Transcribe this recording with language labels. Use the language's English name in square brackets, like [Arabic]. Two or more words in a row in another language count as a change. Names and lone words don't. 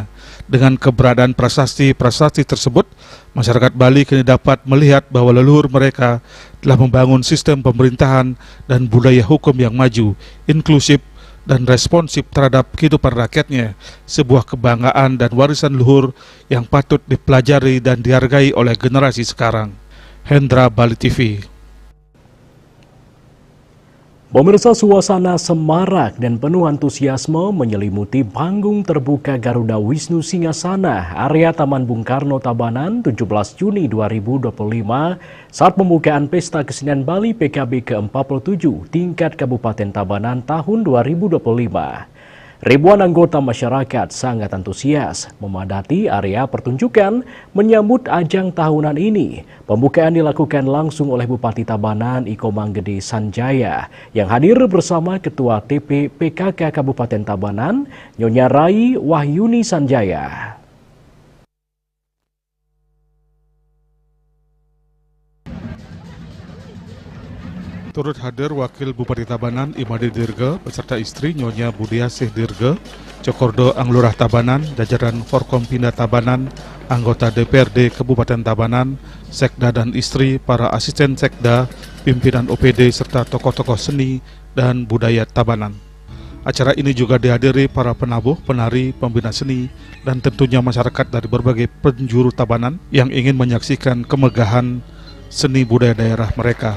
[Indonesian] Dengan keberadaan prasasti-prasasti tersebut, masyarakat Bali kini dapat melihat bahwa leluhur mereka telah membangun sistem pemerintahan dan budaya hukum yang maju, inklusif, dan responsif terhadap kehidupan rakyatnya, sebuah kebanggaan dan warisan luhur yang patut dipelajari dan dihargai oleh generasi sekarang. Hendra, Bali TV. Pemirsa, suasana semarak dan penuh antusiasme menyelimuti panggung terbuka Garuda Wisnu Singgasana, area Taman Bung Karno, Tabanan, 17 Juni 2025 saat pembukaan Pesta Kesenian Bali PKB ke-47 tingkat Kabupaten Tabanan tahun 2025. Ribuan anggota masyarakat sangat antusias memadati area pertunjukan menyambut ajang tahunan ini. Pembukaan dilakukan langsung oleh Bupati Tabanan Iko Manggede Sanjaya yang hadir bersama Ketua TP PKK Kabupaten Tabanan Nyonya Rai Wahyuni Sanjaya. Turut hadir Wakil Bupati Tabanan Imade Dirga beserta istri Nyonya Budiasih Dirga, Cokordo Anglurah Tabanan, jajaran Forkompinda Tabanan, anggota DPRD Kabupaten Tabanan, Sekda dan istri, para asisten Sekda, pimpinan OPD serta tokoh-tokoh seni dan budaya Tabanan. Acara ini juga dihadiri para penabuh, penari, pembina seni, dan tentunya masyarakat dari berbagai penjuru Tabanan yang ingin menyaksikan kemegahan seni budaya daerah mereka.